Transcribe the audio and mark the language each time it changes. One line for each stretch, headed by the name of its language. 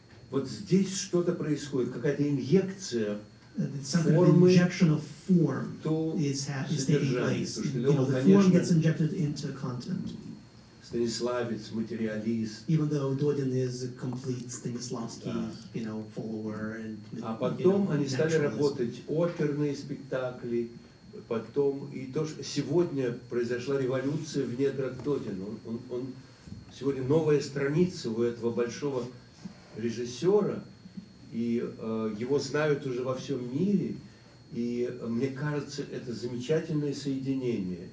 Russian: Вот здесь что-то происходит, какая-то инъекция
English: Some kind of injection of form is taking place. The form gets injected into content.
Russian: Станиславец, материалист.
English: Even though Dodin is a complete Stanislavski, follower and.
Russian: А потом они стали работать оперные спектакли, потом и то, что сегодня произошла революция в недрах Додина. Он сегодня новая страница у этого большого режиссера, и его знают уже во всем мире, и мне кажется, это замечательное соединение.